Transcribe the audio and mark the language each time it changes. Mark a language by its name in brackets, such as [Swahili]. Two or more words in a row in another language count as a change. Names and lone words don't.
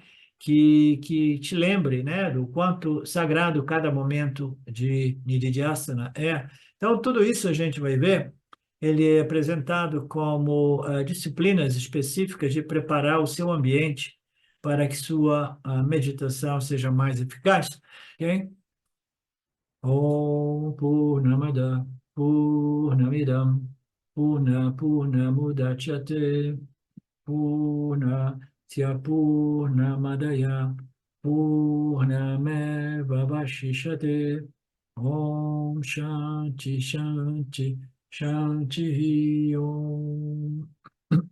[Portuguese] Que te lembre, né, do quanto sagrado cada momento de Nididhyasana é. Então, tudo isso a gente vai ver, ele é apresentado como disciplinas específicas de preparar o seu ambiente para que sua meditação seja mais eficaz. Ok? [Sanskrit] ॐ पूर्णमदः पूर्णमिदं पूर्णमुदच्यते पूर्णस्य पूर्णमादाय पूर्णमेवावशिष्यते ॐ शान्तिः शान्तिः शान्तिः ॐ.